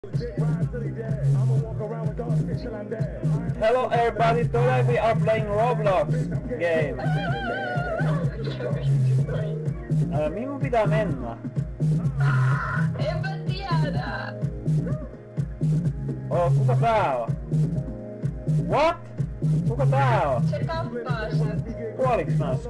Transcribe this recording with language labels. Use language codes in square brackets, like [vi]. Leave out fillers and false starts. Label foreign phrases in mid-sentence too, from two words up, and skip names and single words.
[en] Hello everybody, today we are playing Roblox game. [fi] Mihin mun pitää mennä? En mä tiedä. Oh, kuka tää on? What? Kuka tää on? Se tappaa sen. Kuoliks Naska?